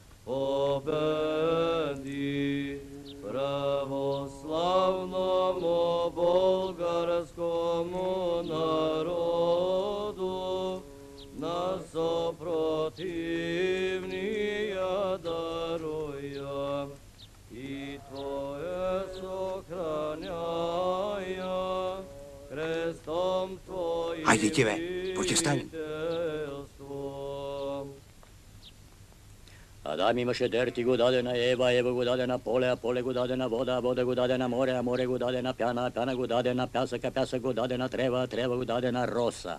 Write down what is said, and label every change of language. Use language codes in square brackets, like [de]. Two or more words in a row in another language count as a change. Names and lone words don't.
[cu] Победи православному болгарскому народу на сопротивния даруя, и Твое сохраняя крестом Твоим. [bg] Айде ти, бе, протестанин. Адам имаше дерти го даде на Ева, Ева го даде на поле, а поле го даде на вода, а вода го даде на море, а море го даде на пяна, а пяна го даде на пясък, а пясък го даде на трева, а трева го даде на роса.